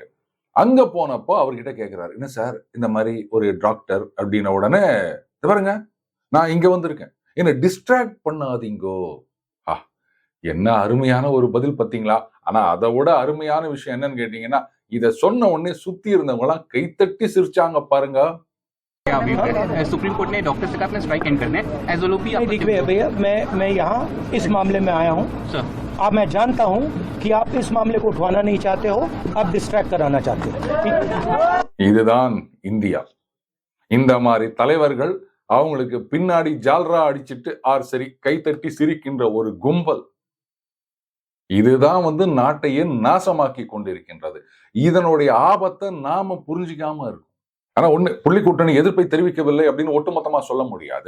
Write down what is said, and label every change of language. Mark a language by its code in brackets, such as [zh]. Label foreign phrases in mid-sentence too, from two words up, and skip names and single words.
[ta] அங்க போனப்போ அவர்கிட்ட கேட்கிறாரு, என்ன சார் இந்த மாதிரி ஒரு டாக்டர் அப்படின்ன உடனே, பாருங்க நான் இங்க வந்திருக்கேன், என்ன டிஸ்ட்ராக்ட் பண்ணாதீங்கோ. என்ன அருமையான ஒரு பதில் பார்த்தீங்களா? ஆனா அதை விட அருமையான விஷயம் என்னன்னு கேட்டீங்கன்னா, இதை சொன்ன உடனே சுத்தி இருந்தவங்க எல்லாம் கைத்தட்டி சிரிச்சாங்க பாருங்க. [hi] सुप्रीम कोर्ट ने डॉक्टर से कहा अपना [en] strike end [hi] करना है एसओपी। देखिए भैया, मैं यहाँ इस मामले में आया हूँ सर। अब मैं जानता हूँ कि आप इस मामले को उठवाना नहीं चाहते हो, आप डिस्ट्रैक्ट कराना चाहते हो। [ta] இதுதான் இந்தியா. இந்த மாதிரி தலைவர்கள் அவங்களுக்கு பின்னாடி ஜால்ரா அடிச்சிட்டு சரி கைத்தட்டி சிரிக்கின்ற ஒரு கும்பல். இதுதான் நாட்டையே நாசமாக்கி கொண்டிருக்கின்றது. இதனுடைய ஆபத்தை நாம புரிஞ்சிக்காம இருக்கும். ஆனா ஒண்ணு, புள்ளி கூட்டணி எதிர்ப்பை தெரிவிக்கவில்லை அப்படின்னு ஒட்டுமொத்தமா சொல்ல முடியாது.